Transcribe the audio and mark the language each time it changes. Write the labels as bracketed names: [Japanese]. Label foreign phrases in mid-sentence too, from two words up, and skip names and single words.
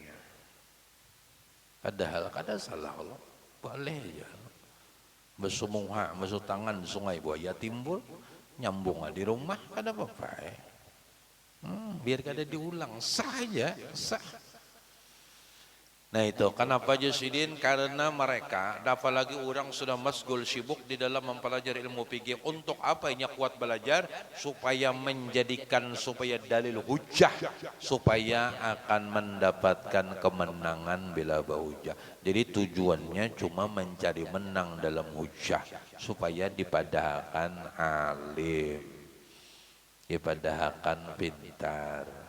[Banjar] Padahal kada salah Allah. Boleh aja. Basuh muha, basuh tangan di sungai buaya timbul, nyambung di rumah kada apa-apa. Biar kada diulang, sah aja, sah. Nah itu kenapa Yazidin? [Indonesian] Karena mereka, apalagi orang sudah masgul sibuk di dalam mempelajari ilmu fikih. Untuk apa ini kuat belajar? Supaya menjadikan, supaya dalil hujah, supaya akan mendapatkan kemenangan bila bahujah. Jadi tujuannya cuma mencari menang dalam hujah, [Banjar] supaya dipadahkan alim, dipadahkan pintar.